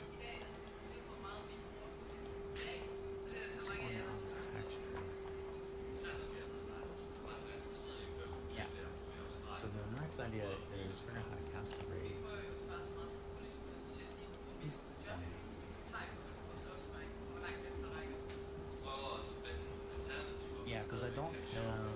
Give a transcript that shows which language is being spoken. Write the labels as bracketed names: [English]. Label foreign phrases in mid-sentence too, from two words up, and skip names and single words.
[Danish] I dag der skal vi lige få meget video. I dag så er det så mange af jer, [English] Yeah. So the next idea is figure out how to cast the ray. Yeah, because I don't have.